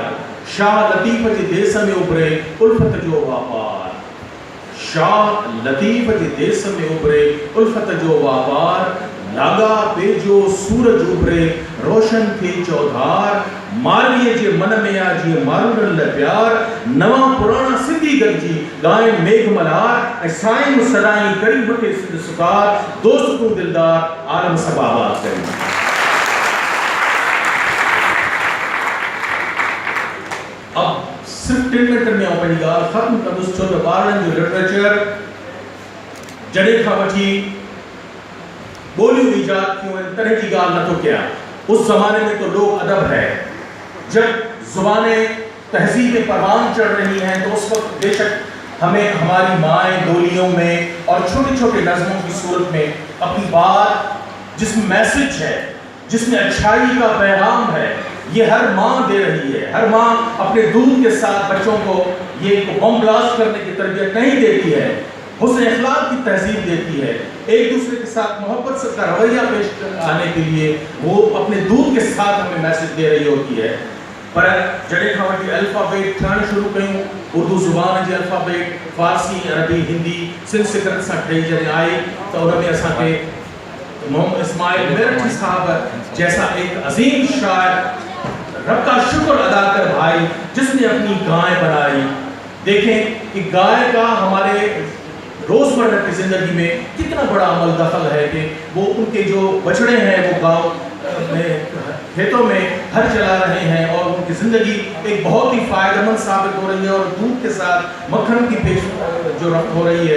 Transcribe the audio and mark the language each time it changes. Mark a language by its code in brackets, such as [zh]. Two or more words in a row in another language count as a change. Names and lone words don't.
[sd] شاہ لطیفہ کے دیس میں ابھرے الفت جو واپار، شاہ لطیفہ کے دیس میں ابھرے الفت جو واپار، لاگا پہ جو سورج ابھرے روشن تھے چودھار، مالیے جے من میں آجی مارن پیار، نواں پرانا سندھی گرجی گائیں میگھ ملار، سائیں سدائیں کری بٹے سندھ سکار، دوست کو دلدار عالم سب آباد کریں۔ [ur] اب صرف 10 منٹ میں [sd] آؤں پہلی گال ختم کندس چھو تو ॿारनि जो लिटरेचर जॾहिं खां वठी ॿोलियूं ईजाद थियूं आहिनि तॾहिं जी ॻाल्हि नथो कयां। [ur] اس زمانے میں تو لوگ ادب ہے، جب زبانیں تہذیب پروان چڑھ رہی ہیں تو اس وقت بیشک ہمیں ہماری مائیں بولیوں میں اور چھوٹے چھوٹے نظموں کی صورت میں اپنی بات جس میں میسج ہے، جس میں اچھائی کا پیغام ہے، یہ ہر ماں دے رہی ہے. ہر ماں اپنے دودھ کے ساتھ بچوں کو یہ [en] bomb blast [ur] کرنے کی تربیت نہیں دیتی ہے، حسن اخلاق کی تہذیب دیتی ہے. ایک دوسرے کے ساتھ محبت سے رویہ پیش آنے کے لیے وہ اپنے دودھ کے ساتھ ہمیں میسج دے رہی ہوتی ہے. [sd] पर जॾहिं खां वठी अल्फ़ाबेट ठहण शुरू कयूं, उर्दू ज़ुबान जे अल्फ़ाबेट फ़ारसी, अरबी, हिंदी संस्कृत सां ठही जॾहिं आई त उन में असांखे [ur] محمد اسماعیل میرٹھی صاحب جیسا ایک عظیم شاعر، رب کا شکر ادا کر بھائی، جس نے اپنی گائے بنائی. دیکھیں کہ گائے کا ہمارے روزمرہ کی زندگی میں کتنا بڑا عمل دخل ہے کہ وہ ان کے جو بچھڑے ہیں وہ گاؤں میں کھیتوں میں ہل چلا رہے ہیں اور ان کی زندگی ایک بہت ہی فائدہ مند ثابت ہو رہی ہے اور دودھ کے ساتھ مکھن کی پیش جو ہو رہی ہے.